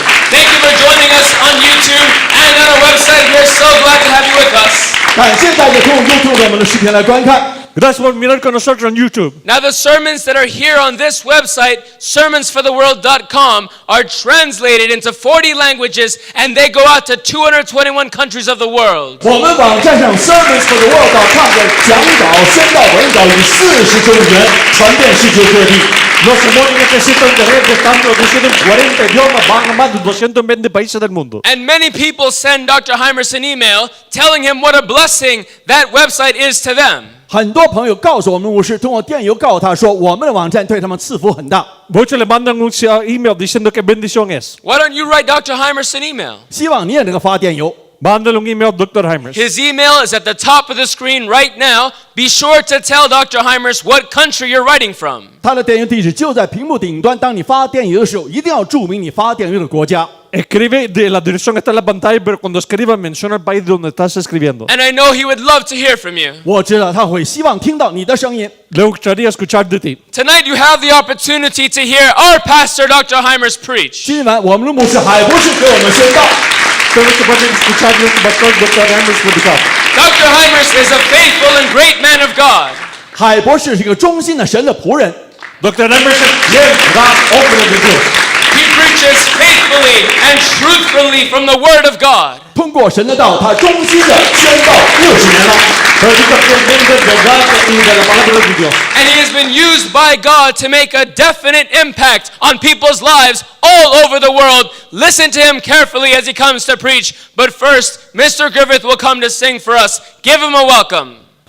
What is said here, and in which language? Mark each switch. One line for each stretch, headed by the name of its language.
English: Thank you for joining us on YouTube and on our website. We're so glad to have you with us.
Chinese: 感谢大家通过 YouTube 我们的视频来观看。
Spanish: Gracias por mirar con nosotros en YouTube.
English: Now the sermons that are here on this website, sermonsfortheworld.com, are translated into 40 languages and they go out to 221 countries of the world.
Chinese: 我们网站上 sermonsfortheworld.com 的讲稿、宣道文稿以40种语言传遍世界各地。
Spanish: Los sermones que existen en internet están traducidos en 40 idiomas, van a más de 220 países del mundo.
English: And many people send Dr. Hymers an email telling him what a blessing that website is to them.
Chinese: 很多朋友告诉我们牧师，通过电邮告诉他说，我们的网站对他们赐福很大。
Spanish: Muchos le mandan un email diciendo que bendición es.
English: Why don't you write Dr. Hymers an email?
Chinese: 希望你也能够发电邮。
Spanish: Mándale un email a Dr. Hymers.
English: His email is at the top of the screen right now. Be sure to tell Dr. Hymers what country you're writing from.
Chinese: 他的电邮地址就在屏幕顶端。当你发电邮的时候，一定要注明你发电邮的国家。
Spanish: Escribe, la dirección está en la pantalla, pero cuando escriba menciona el país donde estás escribiendo.
English: And I know he would love to hear from you.
Chinese: 我知道他会希望听到你的声音。
Spanish: Le gustaría escuchar de ti.
English: Tonight you have the opportunity to hear our pastor, Dr. Hymers, preach.
Chinese: 今晚我们的牧师海博士给我们宣道。
Spanish: Ustedes pueden escuchar nuestro pastor Dr. Hymers predicar.
English: Dr. Hymers is a faithful and great man of God.
Chinese: 海博士是一个忠心的神的仆人。
Spanish: Dr. Hymers es fiel, gran hombre de Dios.
English: He preaches faithfully and truthfully from the Word of God.
Chinese: 通过神的道，他忠心的宣道60年了。
Spanish: Predica fielmente de verdad y de la palabra de Dios.
English: And he has been used by God to make a definite impact on people's lives all over the world. Listen to him carefully as he comes to preach. But first, Mr. Griffith will come to sing for us. Give him a welcome.